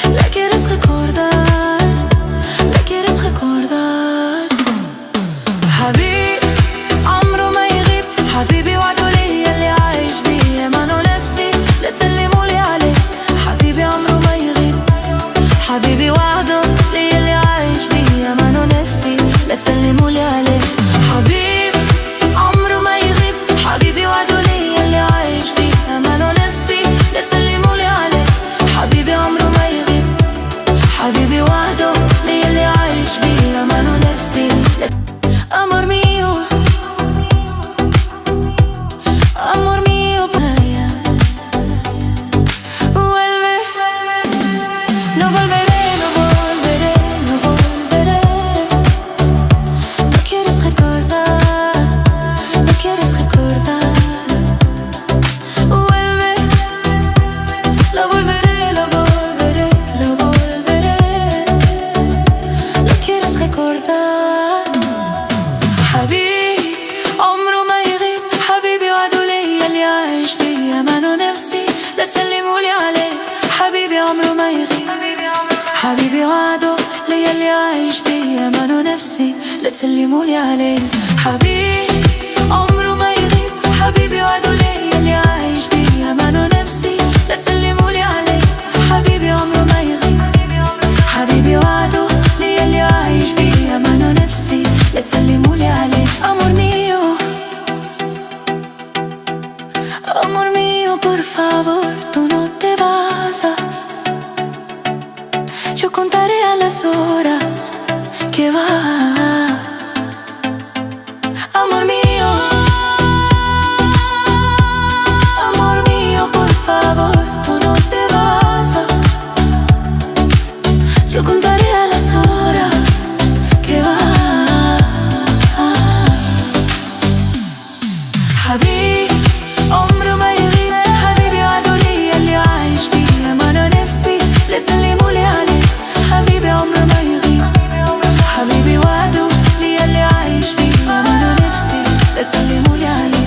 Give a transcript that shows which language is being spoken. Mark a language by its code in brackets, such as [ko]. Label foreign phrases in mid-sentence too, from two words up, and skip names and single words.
[es] la quieres recordar, la quieres recordar. [ar] حبيب عمره ما يغيب، حبيبي وعده ليا اللي عايش بيه، أمانه نفسي لا تسلمولي عليه. حبيبي عمره ما يغيب، حبيبي وعده ليا اللي عايش بيه، أمانه نفسي لا تسلمولي عليه. حبيب عمره ما يغيب، حبيبي وعده ليا اللي عايش بيه، أمانه نفسي لا تسلمولي عليه. حبيبي عمره ما يغيب، حبيبي وعده ليا اللي عايش بيه، أمانه نفسي لا. [es] Amor mío, amor mío, vaya, vuelve, no volveré, no volveré, no volveré. No quieres recordar, no quieres recordar. Vuelve, lo volveré, lo volveré, lo volveré. No quieres recordar. [ar] حبيبي عمره ما يغيب، حبيبي وعده ليا اللي عايش بيه، أمانه نفسي لا تسلمولي عليه. حبيبي عمره ما يغيب، حبيبي وعده ليا اللي عايش بيه، أمانه نفسي لا تسلمولي عليه. حبيبي عمره ما يغيب، حبيبي وعده ليا اللي عايش بيه، أمانه نفسي لا تسلمولي عليه. حبيبي عمره ما يغيب، حبيبي وعده ليا اللي عايش بيه، أمانه نفسي لا تسلمولي عليه. [es] Amor mío, amor mío, por favor, tú no te vayas. Yo contaré a las horas que va. Amor mío, amor mío, por favor, tú no te vayas. Yo contaré a las horas que va. [ar] حبيبي عمره ما يغيب، حبيبي وعده ليا اللي عايش بيه، أمانه نفسي لا تسلمولي عليه. حبيبي عمره ما يغيب، حبيبي وعده ليا اللي عايش بيه، أمانه نفسي لا تسلمولي عليه.